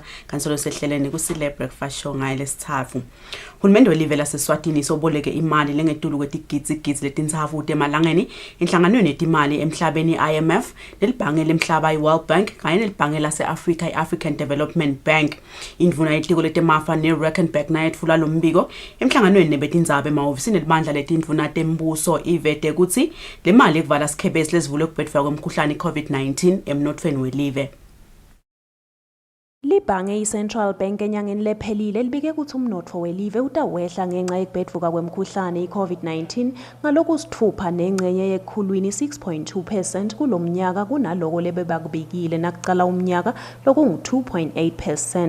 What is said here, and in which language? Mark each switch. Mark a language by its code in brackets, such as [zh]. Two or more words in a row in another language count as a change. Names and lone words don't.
[ss] kansolo sehlelene Kusile breakfast show ngaye lesithathu Hulumende welive laseSwatini soboleke imali lengetulu kwetigidzi letintsafu temalangeni inhlanganweni yetimali emhlabeni IMF nelibhange lemhlaba iWorld Bank kanye nelibhange lase-Africa iAfrican Development Bank indvuna yetiko letemafa neReckenback naye etfula lo mbiko emhlanganweni nebetindzaba emahhovisi nelibandla letindvuna tembuso ivete ukuthi le mali ekuvala sikhebesi lesivule ukubhedwa kwemkhuhlane iCovid-19 emnothweni welive. Libhange iCentral Bank enyangeni lephelile libike ukuthi umnotfo welive utawehla ngenxa yekubhedvuka kwemkhuhlane iCovid-19 ngalokusithupha nengcenye yekhulwini 6.2% kulomnyaka kunaloko lebebakubikile nakucala umnyaka lokungu-2.8%.